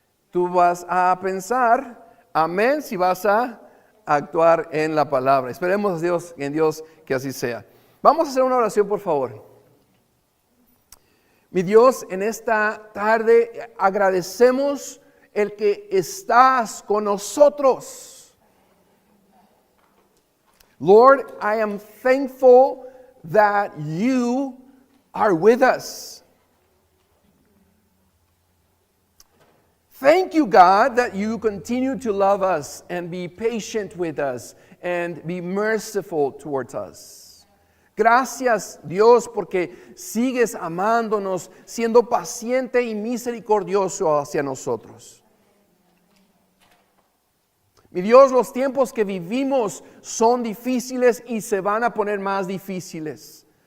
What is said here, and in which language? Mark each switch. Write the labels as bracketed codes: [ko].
[es] Tú vas a pensar, amén, si vas a actuar en la palabra. Esperemos en Dios que así sea. Vamos a hacer una oración, por favor. Mi Dios, en esta tarde agradecemos el que estás con nosotros. [en] Lord, I am thankful that you are with us. Thank you, God, that you continue to love us and be patient with us and be merciful towards us. [es] Gracias, Dios, porque sigues amándonos, siendo paciente y misericordioso hacia nosotros. Mi Dios, los tiempos que vivimos son difíciles y se van a poner más difíciles.